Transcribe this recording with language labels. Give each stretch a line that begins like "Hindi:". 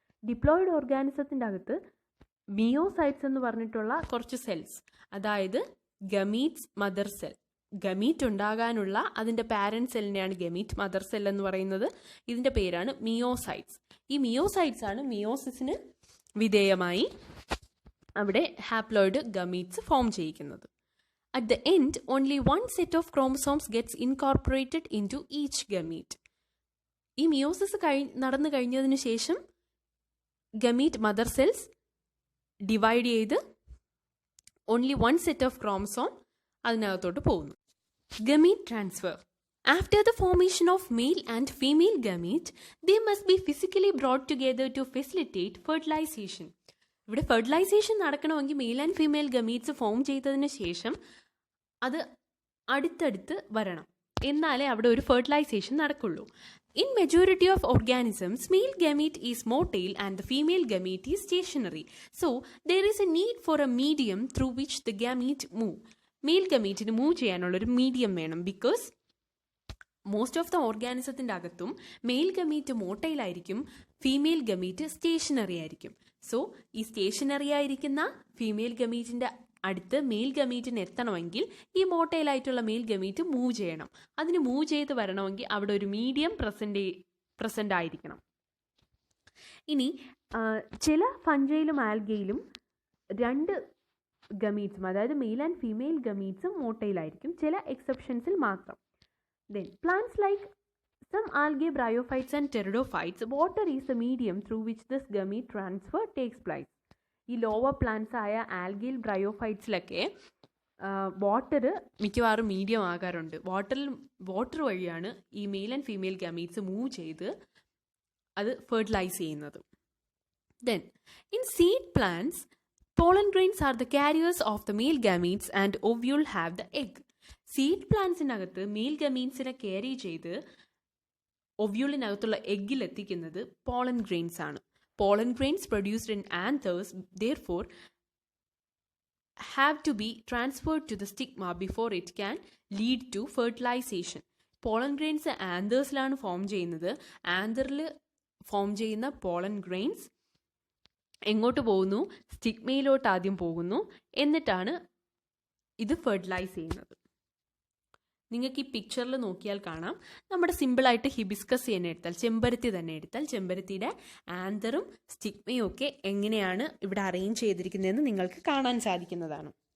Malayalam: Diploid ഓർഗാനിസത്തിൻ്റെ അകത്ത് മിയോസൈറ്റ്സ് എന്ന് പറഞ്ഞിട്ടുള്ള കുറച്ച് സെൽസ്, അതായത് ഗമീറ്റ്സ് മദർ സെൽ, ഗമീറ്റ് ഉണ്ടാകാനുള്ള അതിൻ്റെ പാരൻറ്റ് സെല്ലിനെയാണ് ഗമീറ്റ് മദർ സെൽ എന്ന് പറയുന്നത്. ഇതിൻ്റെ പേരാണ് മിയോസൈറ്റ്സ്. ഈ മിയോസൈറ്റ്സ് ആണ് മിയോസിസിന് വിധേയമായി അവിടെ haploid gametes form ചെയ്യിക്കുന്നത്.
English: At the end, only one set of chromosomes gets incorporated into each gamete.
Malayalam: ഈ മിയോസിസ് നടന്നു കഴിഞ്ഞതിന് ശേഷം ഗമീറ്റ് മദർ സെൽസ് ഡിവൈഡ് ചെയ്ത്
English: only one set of chromosome
Malayalam: അതിനകത്തോട്ട് പോകുന്നു.
English: Gamete transfer. After the formation of male and female gamete, they must be physically brought together to facilitate fertilization.
Malayalam: ഇവിടെ fertilisation നടക്കണമെങ്കിൽ male and female gametes form ചെയ്തതിന് ശേഷം അത് അടുത്തടുത്ത് വരണം, എന്നാലേ അവിടെ ഒരു ഫെർട്ടിലൈസേഷൻ നടക്കുള്ളൂ.
English: In majority of organisms, male gamete is motile and the female gamete is stationary. So, there is a need for a medium through which the gamete move. Male gamete move
Malayalam: ചെയ്യാനുള്ളൊരു medium വേണം.
English: because most of the
Malayalam: ഓർഗാനിസത്തിൻ്റെ അകത്തും mail gamete motile ആയിരിക്കും, female gamete stationery ആയിരിക്കും. So ഈ stationery ആയിരിക്കുന്ന female ഗമീറ്റിൻ്റെ അടുത്ത് mail ഗമീറ്റിന് എത്തണമെങ്കിൽ ഈ മോട്ടൈലായിട്ടുള്ള മെയിൽ ഗമീറ്റ് മൂവ് ചെയ്യണം. അതിന് മൂവ് ചെയ്ത് വരണമെങ്കിൽ അവിടെ ഒരു മീഡിയം പ്രസൻ്റ് ആയിരിക്കണം. ഇനി ചില ഫഞ്ചയിലും ആൽഗയിലും 2 ഗമീറ്റ്സും, അതായത് മെയിൽ ആൻഡ് ഫീമെയിൽ ഗമീറ്റ്സും മോട്ടൈലായിരിക്കും, ചില എക്സെപ്ഷൻസിൽ മാത്രം.
English: Then plants like some algae, bryophytes and pteridophytes, water is the medium through which this gamete transfer takes place.
Malayalam: ഈ ലോവർ പ്ലാന്റ്സ് ആയ ആൽഗയിൽ ബ്രയോഫൈറ്റ്സിലൊക്കെ വാട്ടർ മിക്കവാറും മീഡിയം ആകാറുണ്ട്. വാട്ടർ വഴിയാണ് ഈ male and female gametes move ചെയ്ത് അത് ഫെർട്ടിലൈസ് ചെയ്യുന്നത്.
English: Then in seed plants pollen grains are the carriers of the male gametes and ovule have the egg.
Malayalam: Seed പ്ലാന്റ്സിനകത്ത് mail ഗമീറ്റ്സിനെ carry ചെയ്ത് ഒവ്യൂളിനകത്തുള്ള എഗ്ഗിലെത്തിക്കുന്നത് pollen grains ആണ്.
English: Pollen grains produced in anthers therefore have to be transferred to the stigma before it can lead to fertilization.
Malayalam: Pollen grains ആന്തേഴ്സിലാണ് form ചെയ്യുന്നത്. ആന്തറിൽ form ചെയ്യുന്ന pollen grains എങ്ങോട്ട് പോകുന്നു? സ്റ്റിഗ്മയിലോട്ട് ആദ്യം പോകുന്നു, എന്നിട്ടാണ് ഇത് ഫെർട്ടിലൈസ് ചെയ്യുന്നത്. നിങ്ങൾക്ക് ഈ പിക്ചറിൽ നോക്കിയാൽ കാണാം, നമ്മുടെ സിമ്പിളായിട്ട് ഹിബിസ്കസ് തന്നെ എടുത്താൽ, ചെമ്പരത്തി തന്നെ എടുത്താൽ, ചെമ്പരത്തിയുടെ ആന്തറും സ്റ്റിഗ്മയും ഒക്കെ എങ്ങനെയാണ് ഇവിടെ അറേഞ്ച് ചെയ്തിരിക്കുന്നതെന്ന് നിങ്ങൾക്ക് കാണാൻ സാധിക്കുന്നതാണ്.